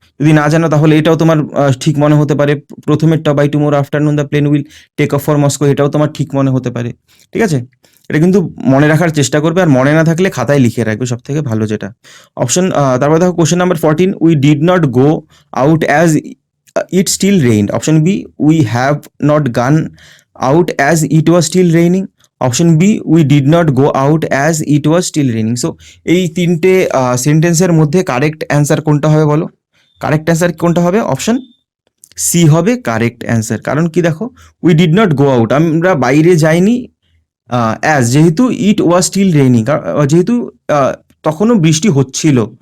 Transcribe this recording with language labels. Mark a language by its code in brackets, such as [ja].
[bn] যদি না জানো তাহলে এটাও তোমার ঠিক মনে হতে পারে। প্রথমেরটা [en] by tomorrow afternoon the plane will take off for Moscow, [bn] এটাও তোমার ঠিক মনে হতে পারে। ঠিক আছে, এটা কিন্তু মনে রাখার চেষ্টা করবে, আর মনে না থাকলে খাতায় লিখে রাখবে, সব থেকে ভালো যেটা অপশন। তারপর দেখো [en] Question number 14, we did not go out as it still rained. Option B, we have not gone out as it was still raining. Option B, we did not go out as it was still raining. [bn] So এই তিনটে সেন্টেন্সের মধ্যে correct answer কোনটা হবে বলো? Correct answer কোনটা হবে? Option C হবে কারেক্ট অ্যান্সার। কারণ কি দেখো, [en] we did not go out, [bn] আমরা বাইরে যাইনি, অ্যাজ যেহেতু [en] it was still raining, [bn] যেহেতু তখনও বৃষ্টি হচ্ছিল।